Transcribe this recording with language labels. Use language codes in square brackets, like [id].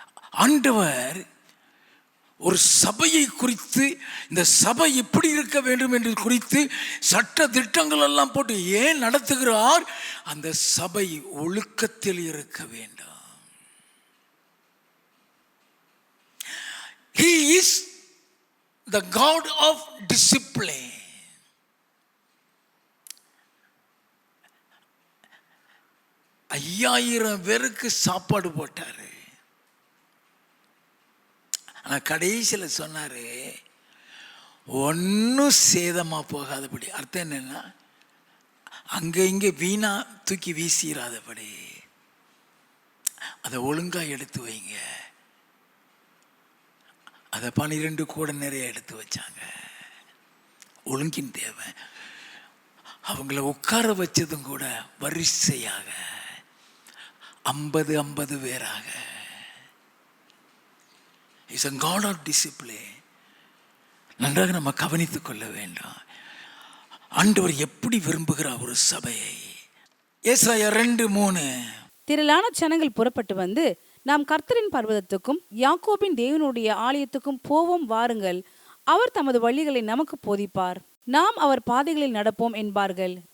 [ta] ஆண்டவர் ஒரு சபையை குறித்து, இந்த சபை எப்படி இருக்க வேண்டும் என்று குறித்து சட்ட திட்டங்கள் எல்லாம் போட்டு ஏன் நடத்துகிறார்? அந்த சபை ஒழுக்கத்தில் இருக்க வேண்டும். [en] He is the God of discipline. [ta] ஐயாயிரம் பேருக்கு சாப்பாடு போட்டாரு. ஆனா கடைசியில் சொன்னாரு, ஒன்னும் சேதமா போகாதபடி. அர்த்தம் என்னன்னா, அங்க இங்க வீணா தூக்கி வீசிடாதபடி அதை ஒழுங்கா எடுத்து வைங்க. அதை 12 கூட நிறைய எடுத்து வச்சாங்க. ஒழுங்கின் தேவை. அவங்கள உட்கார வச்சதும் கூட வரிசையாக 50 பேராக. [en] Is a God of discipline. [ta] நன்றாக நம்ம கவனித்துக் கொள்ள வேண்டும். ஆண்டவர் எப்படி விரும்புகிறார் ஒரு சபையை. ஏசாயா 2:3. திரளான ஜனங்கள் புறப்பட்டு வந்து, நாம் கர்த்தரின் பர்வதத்துக்கும் யாக்கோபின் தேவனுடைய ஆலயத்துக்கும் போவோம் வாருங்கள், அவர் தமது வழிகளை நமக்கு போதிப்பார், நாம் அவர் பாதைகளில் நடப்போம் என்பார்கள்.